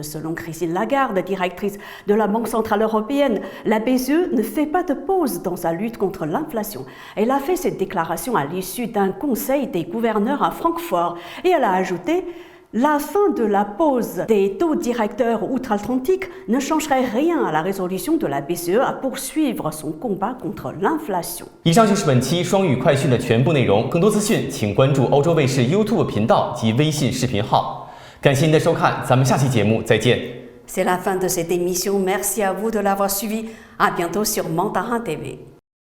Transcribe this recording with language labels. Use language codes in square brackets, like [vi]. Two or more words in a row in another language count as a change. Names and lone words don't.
[fr] Selon Christine Lagarde, directrice de la Banque centrale européenne, la BCE ne fait pas de pause dans sa lutte contre l'inflation. Elle a fait cette déclaration à l'issue d'un conseil des gouverneurs à Francfort et elle a ajouté la fin de la pause des taux directeurs outre-Atlantique ne changerait rien à la résolution de la BCE à poursuivre son combat contre l'inflation. [zh] 以上就是本期双语快讯的全部内容，更多资讯请关注欧洲卫视 YouTube 频道及微信视频号。感谢您的收看，咱们下期节目再见。 [fr] C'est la fin de cette émission. Merci à vous de l'avoir suivi. À bientôt sur Mandarin TV.